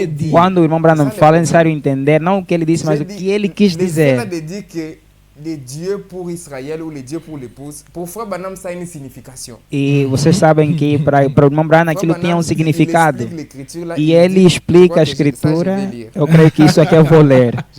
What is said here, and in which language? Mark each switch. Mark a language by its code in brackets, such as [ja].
[pt] Quando o irmão Branham fala, é necessário entender não o que ele disse, mas o que ele quis dizer. [fr] Le Dieu pour Israël ou le Dieu pour l'épouse, pour Frère Branham, ça a une signification. [pt] E vocês sabem que para o irmão Branham aquilo tinha um significado. E ele explica a escritura. Eu creio que isso aqui eu vou ler.